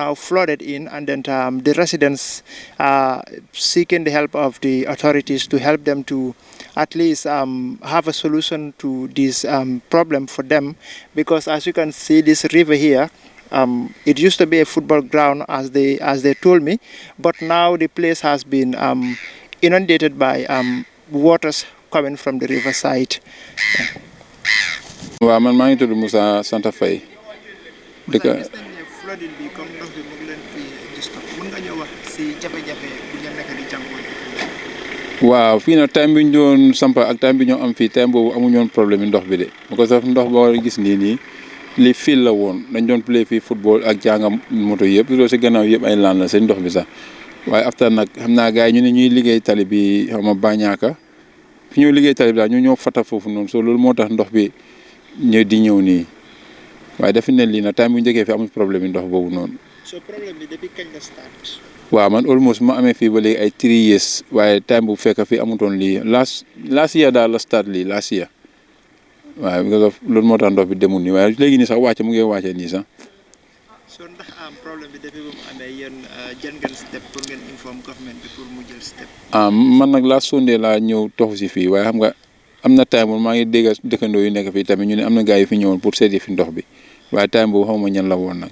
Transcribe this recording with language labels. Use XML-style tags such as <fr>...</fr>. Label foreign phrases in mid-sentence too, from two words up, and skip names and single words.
<en>now flooded in, and then the residents are seeking the help of the authorities to help them to at least have a solution to this problem for them, because as you can see this river here, it used to be a football ground as they told me, but now the place has been inundated by waters coming from the riverside.</en> <wo>waaw man maa ngi tudd Moussa Santa Faye. dëkk flooding bi comme ndox bi mu ngi leen fi disturb mën nga ñëw wax si jafe-jafe bu ngeen nekk di jànkuwante. waaw fii nag time bi ñu doon sampa ak time bi ñoo am fii time boobu amuñu woon problème yi ndox bi de</wo> <en>because of</en> <wo>ndox boo gis nii li fil la woon dañ doon play fii football ak jàngam moto yëpp loolu si gannaaw yëpp ay laan la seen ndox bi sax waaye after nag xam naa gars yi ñu ne ñuy liggéey tali bi xaw ma Bañaaka fi ñoo liggéey tali bi daal ñu ñoo fata foofu noonu so loolu moo tax ndox bi ñëw nii waaye dafa ne lii nag time bu njëkkee fi amul problème yi ndox boobu noonu. so problème bi depuis kañ la start. waaw man almost ma amee fii ba léegi ay 3 years waaye time bu fekk fi amutoon lii</wo> <en>last year</en> <wo>daal la start lii</wo> <en>last year</en> <wo>waaw loolu moo tax ndox bi demul nii waaye léegi nii sax wàcce mu ngi wàcce nii sax. so ndax am problème bi depuis bu mu amee yéen jël ngeen step pour ngeen inform government bi pour mu jël step. man nag</wo> <en>last Sunday</en> <wo>laa ñëw toxu si fii waaye xam nga am na time maa ngi dégg dëkkandoo yu nekk fii tamit ñu ne am na gars yi fi ñëwoon pour seeti fi ndox bi waaye time boobu xaw ma ñan la woon nag.</wo>